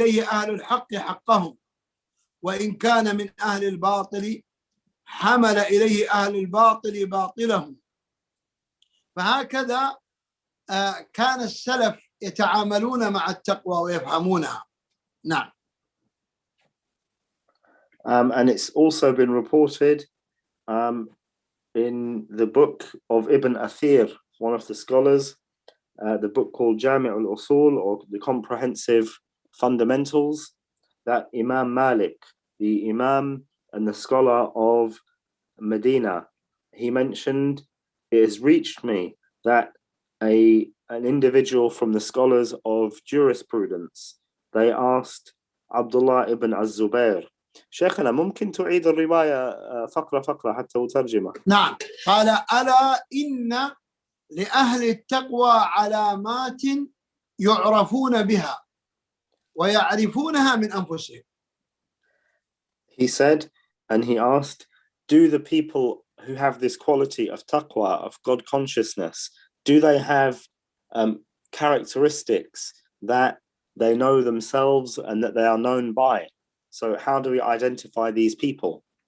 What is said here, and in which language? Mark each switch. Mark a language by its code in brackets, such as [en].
[ar] أهل الحق حقهم وإن كان من أهل الباطل حمل إليه أهل الباطل باطلهم. فهكذا كان السلف يتعاملون مع التقوى ويفهمونها. نعم. [en] And it's also been reported in the book of Ibn Athir, one of the scholars, the book called Jami' al-Usul, or the Comprehensive Fundamentals, that Imam Malik, the Imam and the scholar of Medina, he mentioned, it has reached me that an individual from the scholars of jurisprudence, they asked Abdullah ibn az-Zubair, [ar] شيخنا ممكن تعيد الرواية فقرة فقرة حتى وترجمة. نعم. قال ألا إن لأهل التقوى علامات يعرفون بها ويعرفونها من أنفسهم. [en] He said, and he asked, do the people who have this quality of taqwa, of God consciousness, do they have characteristics that they know themselves and that they are known by? So how do we identify these people?